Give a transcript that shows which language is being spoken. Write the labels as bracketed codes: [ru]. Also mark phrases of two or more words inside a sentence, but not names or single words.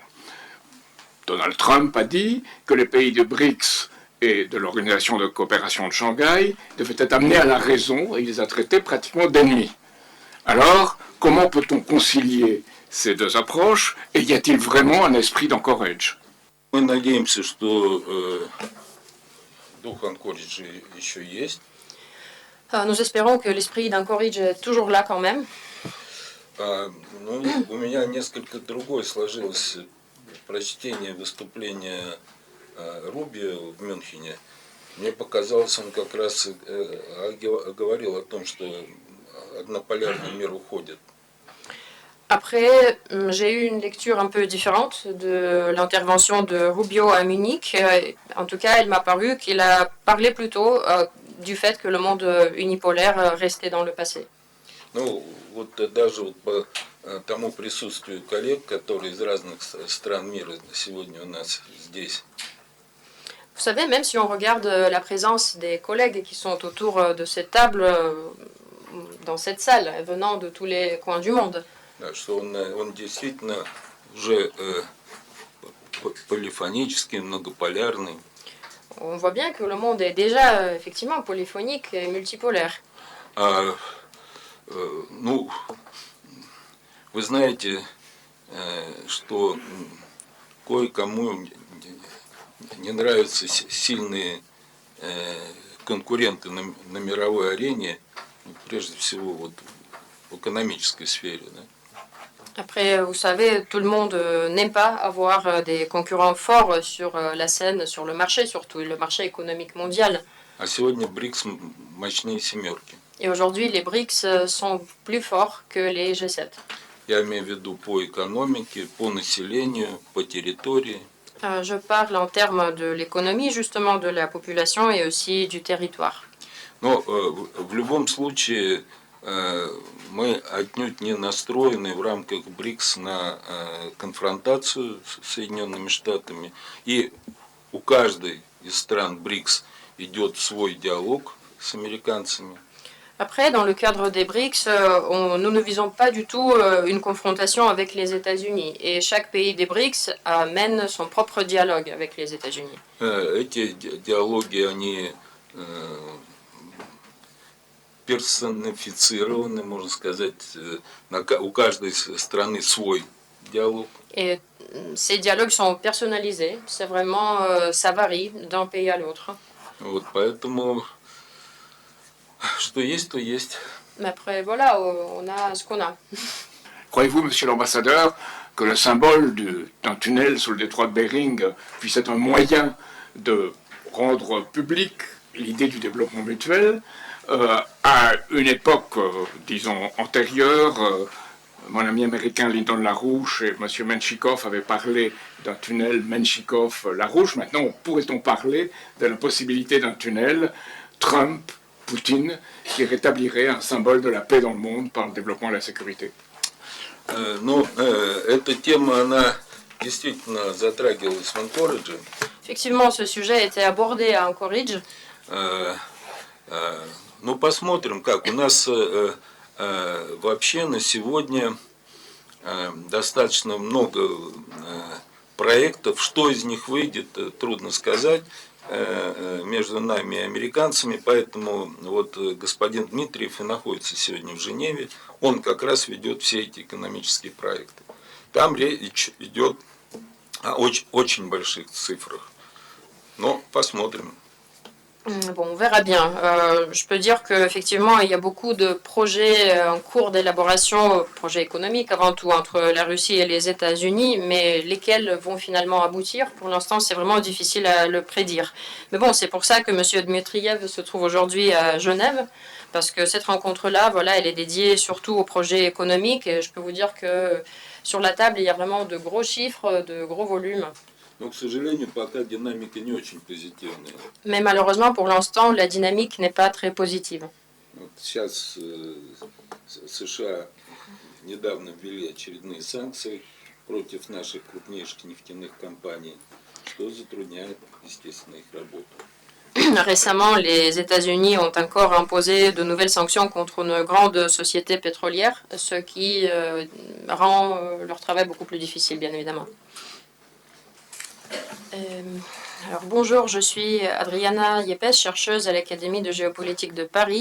[fr] Donald Trump a dit que les pays de BRICS et de l'Organisation de coopération de Shanghai devaient être amenés à la raison et il les a traités pratiquement d'ennemis. Alors, comment peut-on concilier ces deux approches et y a-t-il vraiment un esprit d'Anchorage? [ru] Мы надеемся, что дух Анкориджа еще есть. [fr] Nous espérons que l'esprit d'Anchorage est toujours là quand même. [ru] Ну, у меня несколько другое сложилось прочтение выступления Рубио в Мюнхене. Мне показалось, он как раз говорил о том, что однополярный мир уходит. [fr] Après, j'ai eu une lecture un peu différente de l'intervention de Rubio à Munich. En tout cas, il m'a paru qu'il a parlé plutôt du fait que le monde unipolaire restait dans le passé. [ru] Ну, вот даже вот по тому присутствию коллег, которые из разных стран мира сегодня у нас здесь. [fr] Vous savez, même si on regarde la présence des collègues qui sont autour de cette table, dans cette salle, venant de tous les coins du monde, [ru] Да, что он действительно уже полифонический, многополярный. [fr] on voit bien que le monde est déjà effectivement polyphonique et multipolaire. [ru] Ну, вы знаете, что кое-кому не нравятся сильные конкуренты на мировой арене, прежде всего вот в экономической сфере. Да? [fr] Après, vous savez, tout le monde n'aime pas avoir des concurrents forts sur la scène, sur le marché, surtout le marché économique mondial. [ru] А сегодня БРИКС мощнее семерки. [fr] Et aujourd'hui, les BRICS sont plus forts que les G7. [ru] Я имею в виду по экономике, по населению, по территории. [fr] Je parle en termes de l'économie, justement, de la population et aussi du territoire. [ru] Но в любом случае мы отнюдь не настроены в рамках БРИКС на конфронтацию с Соединенными Штатами. И у каждой из стран БРИКС идет свой диалог с американцами. [fr] Après, dans le cadre des BRICS, nous ne visons pas du tout une confrontation avec les États-Unis. Et chaque pays des BRICS mène son propre dialogue avec les États-Unis. [ru] Эти диалоги, они персонифицированы, можно сказать, у каждой страны свой диалог. [fr] Et ces dialogues sont personnalisés. C'est vraiment, ça varie d'un pays à l'autre. [ru] Вот, поэтому, что есть, то есть. [fr] Mais après, voilà, on a ce qu'on a. Croyez-vous, monsieur l'ambassadeur, que le symbole d'un tunnel sous le détroit de Bering puisse être un moyen de rendre public l'idée du développement mutuel À une époque, disons, antérieure, mon ami américain Lyndon LaRouche et M. Menchikov avaient parlé d'un tunnel Menchikov-LaRouche. Maintenant, pourrait-on parler de la possibilité d'un tunnel Trump-Poutine qui rétablirait un symbole de la paix dans le monde par le développement de la sécurité? [ru] Эта тема, она действительно затрагивалась в Анкоридже. [fr] Effectivement, ce sujet a été abordé à Anchorage. [ru] Ну, посмотрим, как. У нас вообще на сегодня достаточно много проектов. Что из них выйдет, трудно сказать между нами и американцами. Поэтому вот господин Дмитриев и находится сегодня в Женеве. Он как раз ведет все эти экономические проекты. Там речь идет о очень больших цифрах. Но посмотрим. [fr] Bon, on verra bien. Je peux dire qu'effectivement, il y a beaucoup de projets en cours d'élaboration, projets économiques avant tout, entre la Russie et les États-Unis, mais lesquels vont finalement aboutir, pour l'instant, c'est vraiment difficile à le prédire. Mais bon, c'est pour ça que M. Dmitriev se trouve aujourd'hui à Genève, parce que cette rencontre-là, voilà, elle est dédiée surtout aux projets économiques, et je peux vous dire que sur la table, il y a vraiment de gros chiffres, de gros volumes. [ru] Но, к сожалению, пока динамика не очень позитивная. [fr] Mais malheureusement, pour l'instant, la dynamique n'est pas très positive. [ru] Вот сейчас США недавно ввели очередные санкции против наших крупнейших нефтяных компаний, что затрудняет, естественно, их работу. [fr] Récemment, les États-Unis ont encore imposé de nouvelles sanctions contre une grande société pétrolière, ce qui rend leur travail beaucoup plus difficile, bien évidemment. Alors bonjour, je suis Adriana Yepes, chercheuse à l'Académie de géopolitique de Paris.